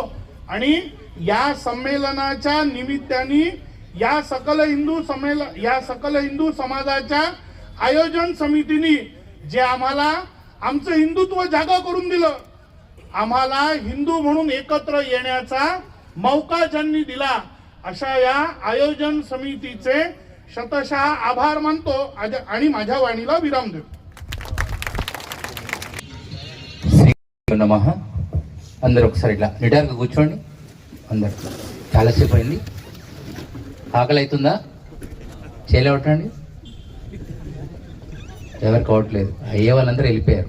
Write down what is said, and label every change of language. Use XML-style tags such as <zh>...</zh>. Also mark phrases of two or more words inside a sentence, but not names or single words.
<mr>आणि या संमेलनाच्या निमित्ताने या सकल हिंदू समाजाच्या आयोजन समितीने जे आम्हाला आमचं हिंदुत्व जागा करून दिलं, आम्हाला हिंदू म्हणून एकत्र येण्याचा मौका ज्यांनी दिला, अशा या आयोजन समितीचे शतशः आभार मानतो आणि माझ्या वाणीला विराम देतो.</mr> <te>నమః. అందరూ ఒకసారి ఇట్లా నిటారుగా కూర్చోండి. అందరు చాలాసేపు అయింది. ఆకలి అవుతుందా? చేయలేవటండి. ఎవరికి అవట్లేదు. అయ్యే వాళ్ళందరూ వెళ్ళిపోయారు.</te>